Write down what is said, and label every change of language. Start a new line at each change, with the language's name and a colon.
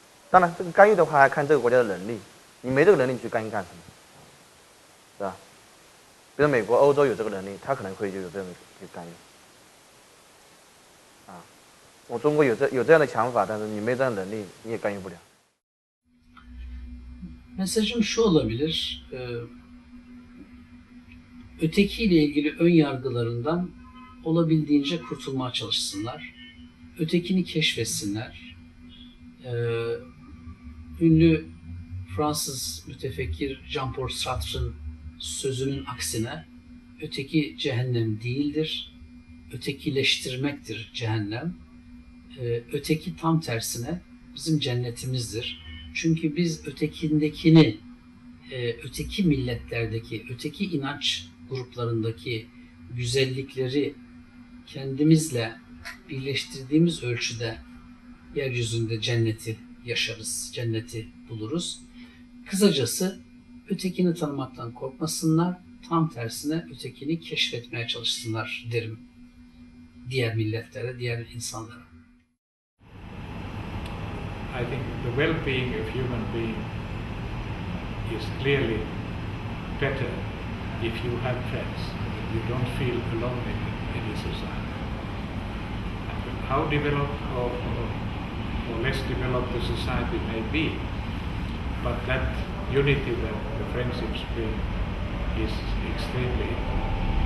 Chinese: 当然，这个干预的话还看这个国家的能力，你没这个能力你去干预干什么，是吧？比如美国、欧洲有这个能力，他可能会有这样的去干预。我中国有这样的想法，但是你没这样的能力，你也干预不了。
Turkish: Mesajım şu olabilir, ötekiyle ilgili ön yargılarından olabildiğince kurtulmaya çalışsınlar. Ötekini keşfetsinler. Ünlü Fransız mütefekkir Jean-Paul Sartre'ın sözünün aksine öteki cehennem değildir. Ötekileştirmektir cehennem. Öteki tam tersine bizim cennetimizdir. Çünkü biz ötekindekini, öteki milletlerdeki, öteki inanç gruplarındaki güzellikleri kendimizle birleştirdiğimiz ölçüde yeryüzünde cenneti yaşarız, cenneti buluruz. Kısacası ötekini tanımaktan korkmasınlar, tam tersine ötekini keşfetmeye çalışsınlar derim diğer milletlere, diğer insanlara.
English: I think the well-being of human being is clearly better if you have friends, if you don't feel alone in any society. And how developed or less developed the society may be, but that unity that the friendships bring is extremely important.